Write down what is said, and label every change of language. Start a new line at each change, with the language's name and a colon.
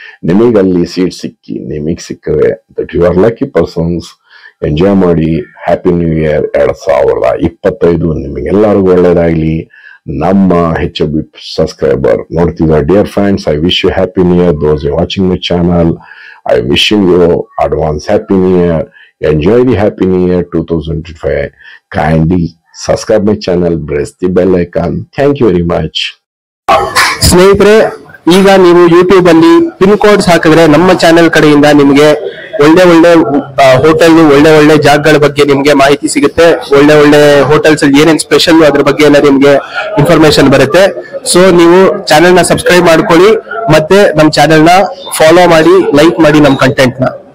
Kannada: ನಿಮಗಲ್ಲಿ seat ಸಿಕ್ಕಿ ನಿಮಗೆ ಸಿಕ್ಕರೆ
English: That you are lucky persons.
Kannada: Enjoy ಮಾಡಿ. ಹ್ಯಾಪಿ ನ್ಯೂ ಇಯರ್ 2025 ನಿಮಗೆಲ್ಲರಿಗೂ ಒಳ್ಳೇದಾಗ್ಲಿ. ನಮ್ಮ HFB subscriber ನೋಡ್ತಿದ್ದ
English: Dear friends, I wish you happy new year. Those watching my channel, I wishing you advance happy new year. Enjoy the happy new year 2025. kindly subscribe my channel, press the bell icon. Thank you very much.
Kannada: ಸ್ನೇಹಿತರೆ, ಈಗ ನೀವು YouTube ಅಲ್ಲಿ pin codes ಹಾಕಿದ್ರೆ ನಮ್ಮ channel ಕಡೆಯಿಂದ ನಿಮಗೆ ಒಳ್ಳೆ ಒಳ್ಳೆ ಹೋಟೆಲ್, ಒಳ್ಳೆ ಒಳ್ಳೆ ಜಾಗಗಳ ಬಗ್ಗೆ ನಿಮ್ಗೆ ಮಾಹಿತಿ ಸಿಗುತ್ತೆ. ಒಳ್ಳೆ ಒಳ್ಳೆ ಹೋಟೆಲ್ಸ್ ಅಲ್ಲಿ ಏನೇನ್ ಸ್ಪೆಷಲ್ ಅದ್ರ ಬಗ್ಗೆ ಎಲ್ಲ ನಿಮ್ಗೆ ಇನ್ಫಾರ್ಮೇಶನ್ ಬರುತ್ತೆ. ಸೊ ನೀವು ಚಾನೆಲ್ ನ ಸಬ್ಸ್ಕ್ರೈಬ್ ಮಾಡ್ಕೊಳ್ಳಿ, ಮತ್ತೆ ನಮ್ಮ ಚಾನೆಲ್ ನ ಫಾಲೋ ಮಾಡಿ, ಲೈಕ್ ಮಾಡಿ ನಮ್ಮ ಕಂಟೆಂಟ್ ನ.